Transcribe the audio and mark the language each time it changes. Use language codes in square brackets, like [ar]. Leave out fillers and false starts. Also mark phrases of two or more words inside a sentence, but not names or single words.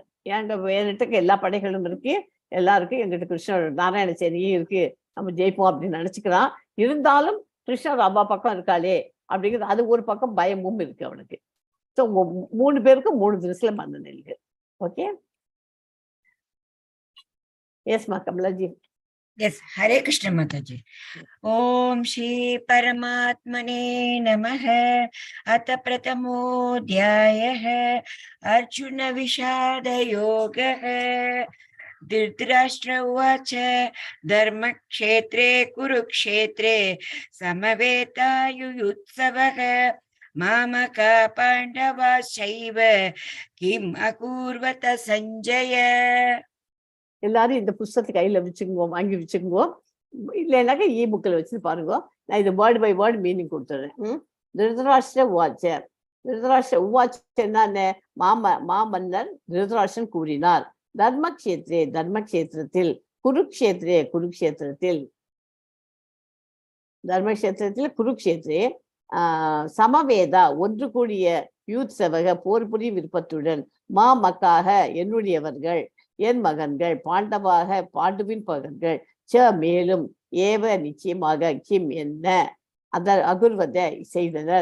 [ta] என்கிட்ட எல்லா படைகளும் இருக்கு, எல்லாருக்கும் எங்கிட்ட கிருஷ்ணர் நாராயண சேனையும் இருக்கு, நம்ம ஜெயிப்போம் அப்படின்னு நினைச்சுக்கிறான். இருந்தாலும் கிருஷ்ணர் அவ்வா பக்கம் இருக்காளே அப்படிங்கிறது அது ஒரு பக்கம் பயமும் இருக்கு அவனுக்கு. ஸோ 3 பேருக்கும் 3 தினசுல மனநிலை இருக்கு. ஓகே, எஸ்மா கமலாஜி. [en] Yes, Hare Krishna Mataji. [sa] Om Shri Paramatmane Namaha. अथ प्रथमोध्यायः अर्जुन विषाद योग धृतराष्ट्र उवाच धर्म क्षेत्रे कुरुक्षेत्रे समवेता युयुत्सवः मामकाः पाण्डवाः चैव किम् अकुर्वत सञ्जय. [ta] எல்லாரும் இந்த புஸ்தகத்தை கையில வச்சுக்குங்க, வாங்கி வச்சுக்குங்க. இல்லைன்னாக்கா புக்கில் வச்சு பாருங்க. நான் இது வேர்டு பை வேர்டு மீனிங் கொடுத்துறேன். [sa] धृतराष्ट्र उवाच. [ta] திருதராஷ்டிர உவாச்சன்னா மாமன்னர் திருதராஷ்டிரன் கூறினார். தர்மக்ஷேத்ரே தர்மக்ஷேத்திரத்தில், குருக்ஷேத்ரே குருக்ஷேத்திரத்தில், தர்மக்ஷேத்திரத்தில் குருக்ஷேத்ரே சமவேதா ஒன்று கூடிய யூத் செவக போர் புரி விருப்பத்துடன் மாமக்காக என்னுடையவர்கள், என் மகன்கள், பாண்டவாக பாண்டுவின் மகன்கள், மேலும் ஏவ நிச்சயமாக, கிம் என்ன, அகுர்வதை செய்தனர்.